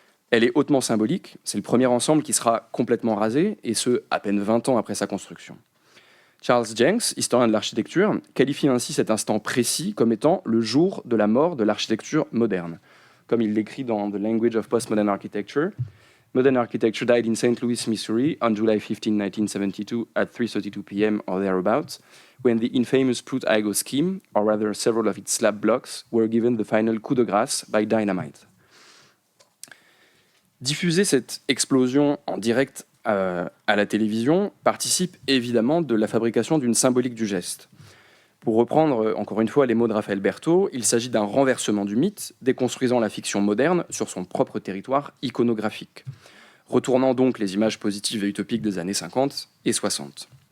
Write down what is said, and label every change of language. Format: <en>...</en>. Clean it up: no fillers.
<fr>Elle est hautement symbolique, c'est le premier ensemble qui sera complètement rasé, et ce, à peine 20 ans après sa construction. Charles Jenks, historien de l'architecture, qualifie ainsi cet instant précis comme étant le jour de la mort de l'architecture moderne. Comme il l'écrit dans The Language of Postmodern Architecture,</fr> <en>Modern architecture died in St. Louis, Missouri, on July 15, 1972, at 3:32 p.m. or thereabouts, when the infamous Plout-Igoe scheme, or rather several of its slab blocks, were given the final coup de grâce by dynamite.</en> <fr>Diffuser cette explosion en direct à la télévision participe évidemment de la fabrication d'une symbolique du geste. Pour reprendre encore une fois les mots de Raphaël Berthaud, il s'agit d'un renversement du mythe, déconstruisant la fiction moderne sur son propre territoire iconographique, retournant donc les images positives et utopiques des années 50 et 60.</fr>